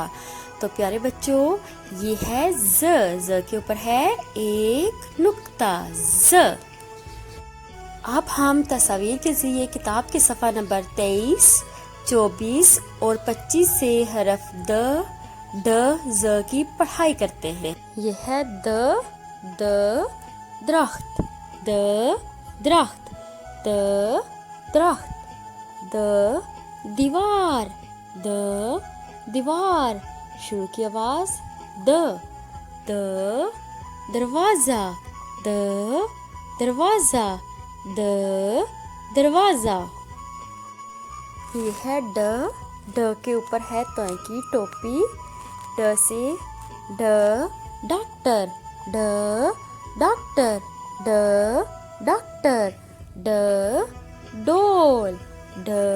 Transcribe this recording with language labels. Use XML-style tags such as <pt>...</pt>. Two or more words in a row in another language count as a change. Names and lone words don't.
<ur>تو پیارے بچوں، یہ ہے ز، ز کے اوپر ہے ایک نقطہ ز۔ اب ہم تصاویر کے ذریعے کتاب کے صفحہ نمبر 23، 24 اور 25 سے حرف د ڈ ز کی پڑھائی کرتے ہیں۔ یہ ہے د، د درخت، د درخت، د درخت، د دیوار، د دیوار، شروع کی آواز د، د دروازہ، د دروازہ، د دروازہ، یہ ہے ڈ، ڈ کے اوپر ہے توئیں کی ٹوپی، ڈ سے ڈ ڈاکٹر، ڈ ڈاکٹر، ڈ ڈاکٹر، ڈ ڈول، ڈ</ur>